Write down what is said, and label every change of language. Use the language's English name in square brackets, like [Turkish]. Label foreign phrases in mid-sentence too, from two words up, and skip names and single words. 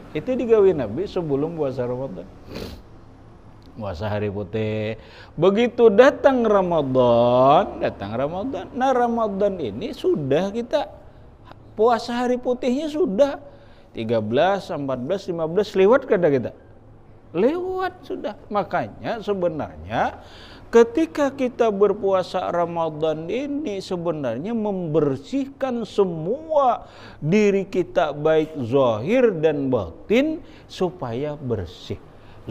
[Indonesian] Itu digawi Nabi sebelum puasa Ramadan. Puasa hari putih. Begitu datang Ramadan. Nah Ramadan ini sudah kita puasa hari putihnya sudah 13, 14, 15 lewat kada kita? Lewat sudah. Makanya sebenarnya ketika kita berpuasa Ramadan ini sebenarnya membersihkan semua diri kita baik zahir dan batin supaya bersih.